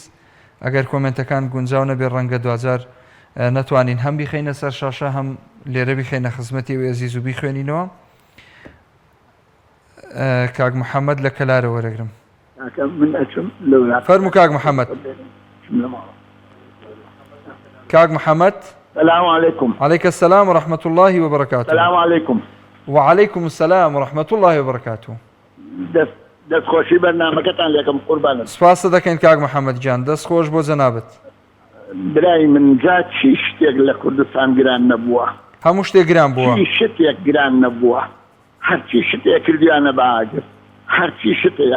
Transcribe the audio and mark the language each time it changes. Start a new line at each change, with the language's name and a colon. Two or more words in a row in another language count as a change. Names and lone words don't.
Central Kurdish: ئەگەر کۆمنتەکان گونجاو نەبێ ڕەنگە دوجار نەتوانین هەم بیخینە سەر شاشە هەم لێرە بیخێنە خزمەتیەوەی ئەزیز و بیخوێنینەوە. کاک محەممەد لە کەلارە وەرەگرم. فەرموو کاک محەممەد. کاک محەممەد.
Arabic: السلام عليكم. عليك السلام ورحمة الله وبركاته. السلام عليكم. وعليكم السلام ورحمة الله وبركاته.
Central Kurdish: دەست خۆشی بەرنامەکەتان لەکەم قوربانم. سپاس دەکەین کاک محەممەد جان، دەست خۆش بۆ جەنابەت. برای من جا چی شتێک لە کوردستان گران نەبووە، هەموو شتێک گران بووە، چی شتێک گران نەبووە، هەرچی شتێک کردیانە بە ئاگر، هەرچی شتەیە.